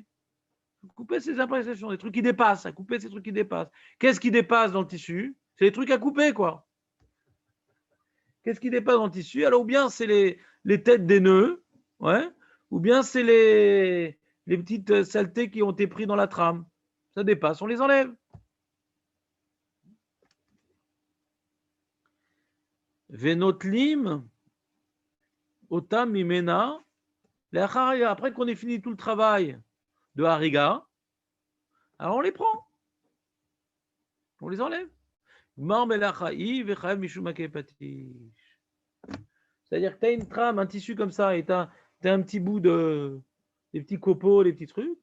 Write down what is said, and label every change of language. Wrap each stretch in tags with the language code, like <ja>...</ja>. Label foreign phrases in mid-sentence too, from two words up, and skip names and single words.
<fr>Couper ces imperfections, des trucs qui dépassent, à couper ces trucs qui dépassent. Qu'est-ce qui dépasse dans le tissu? C'est les trucs à couper, quoi. Qu'est-ce qui dépasse dans le tissu? Alors, ou bien c'est les têtes des nœuds, ouais, ou bien c'est les petites saletés qui ont été prises dans la trame. Ça dépasse, on les enlève.</fr> <he>ונוטלים, אותם ממנה,</he> <fr>après qu'on ait fini tout le travail de hariga, alors on les prend. On les enlève. C'est-à-dire que tu as une trame, un tissu comme ça, et tu as un petit bout des petits copeaux, des petits trucs.</fr>